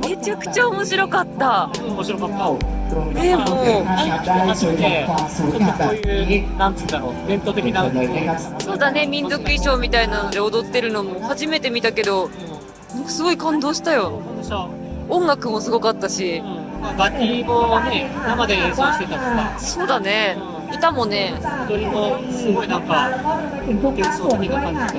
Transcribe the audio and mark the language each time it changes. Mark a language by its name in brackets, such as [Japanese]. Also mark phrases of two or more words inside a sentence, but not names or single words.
[Japanese] めちゃくちゃ面白かった面白かった。ねえもう [Thai] ได้สวยงามความสวยงามแบบนี้ [Japanese] なんつうんだろう、伝統的な。 [Thai] เลยนะครับ [Japanese] そうだね民族衣装みたいなので踊ってるのも初めて見たけどすごい感動したよ音楽もすごかったし楽器もね、生で演奏してたしさ、そうだね歌もね踊りもすごいなんか幻想的な感じで。